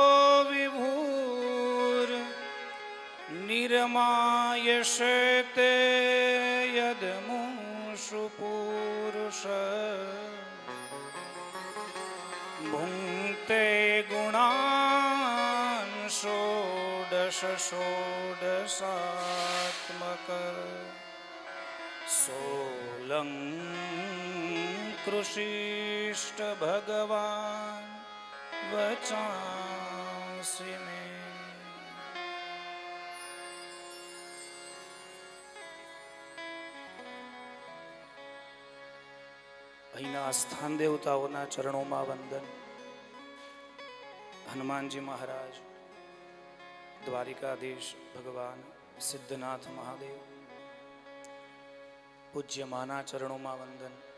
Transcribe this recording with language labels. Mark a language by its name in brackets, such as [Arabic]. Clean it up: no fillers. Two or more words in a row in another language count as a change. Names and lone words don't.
[Sanskrit] विभुर् निर्मायशेते यदमुषु पुरुष भुङ्क्ते गुणान् षोडश षोडशात्मक सोऽलङ्कृशिष्ट भगवान् वचांसि मे। [Gujarati] અહીંના સ્થાન દેવતાઓના ચરણોમાં વંદન. હનુમાનજી મહારાજ, દ્વારિકાધીશ ભગવાન સિદ્ધનાથ મહાદેવ, પૂજ્ય માના ચરણોમાં વંદન.